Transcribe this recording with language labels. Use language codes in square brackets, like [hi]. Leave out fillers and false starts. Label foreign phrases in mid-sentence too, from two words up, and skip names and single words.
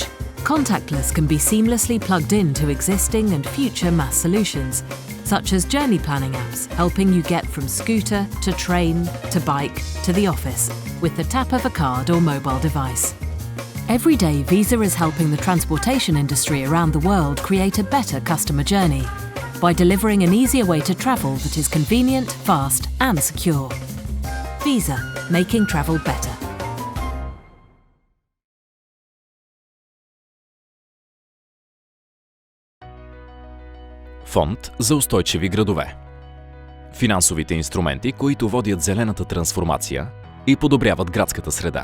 [en] Contactless can be seamlessly plugged into existing and future MaaS solutions, such as journey planning apps helping you get from scooter to train to bike to the office with the tap of a card or mobile device. Every day, Visa is helping the transportation industry around the world create a better customer journey by delivering an easier way to travel that is convenient, fast and secure. Visa, making travel better. [bg] Фонд за устойчиви градове. Финансовите инструменти, които водят зелената трансформация и подобряват градската среда.